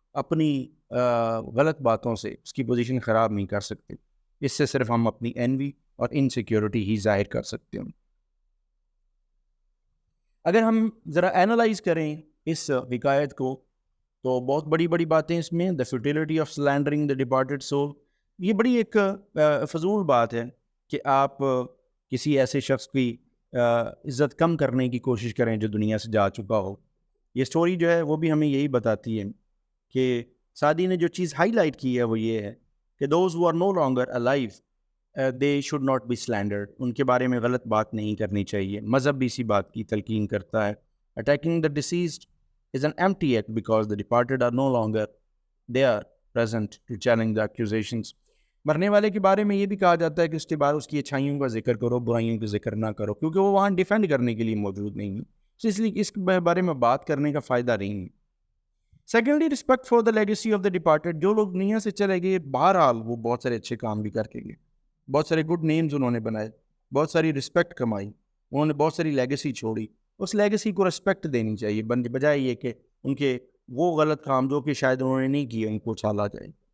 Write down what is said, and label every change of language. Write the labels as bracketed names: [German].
[Urdu] اپنی غلط باتوں سے اس کی پوزیشن خراب نہیں کر سکتے. اس سے صرف ہم اپنی انوی اور انسیکیورٹی ہی ظاہر کر سکتے ہیں. اگر ہم ذرا اینالائز کریں اس حکایت کو تو بہت بڑی بڑی باتیں اس میں. [English] The futility of slandering the departed soul. [Urdu] یہ بڑی ایک فضول بات ہے کہ آپ کسی ایسے شخص کی عزت کم کرنے کی کوشش کریں جو دنیا سے جا چکا ہو. یہ سٹوری جو ہے وہ بھی ہمیں یہی بتاتی ہے کہ سعدی نے جو چیز ہائی لائٹ کی ہے وہ یہ ہے کہ [English] Those who are no longer alive they should not be slandered. [Urdu] ان کے بارے میں غلط بات نہیں کرنی چاہیے. مذہب بھی اسی بات کی تلقین کرتا ہے. [English] Attacking the deceased is an empty act because the departed are no longer there present to challenge the accusations. [Urdu] مرنے والے کے بارے میں یہ بھی کہا جاتا ہے کہ اس کے بعد اس کی اچھائیوں کا ذکر کرو, برائیوں کا ذکر نہ کرو, کیونکہ وہ وہاں ڈیفینڈ کرنے کے لیے موجود نہیں ہے. اس لیے اس کے بارے میں بات کرنے کا فائدہ نہیں ہے. [English] Secondly, respect for the legacy of the departed. [Urdu] جو لوگ دنیا سے چلے گئے بہرحال وہ بہت سارے اچھے کام بھی کر کے گئے, بہت سارے گڈ نیمز انہوں نے بنائے, بہت ساری رسپیکٹ کمائی, انہوں نے بہت ساری لیگیسی چھوڑی. اس لیگیسی کو رسپیکٹ دینی چاہیے بجائے یہ کہ ان کے وہ غلط کام جو کہ شاید انہوں نے نہیں کیے ان کو اچھالا جائے.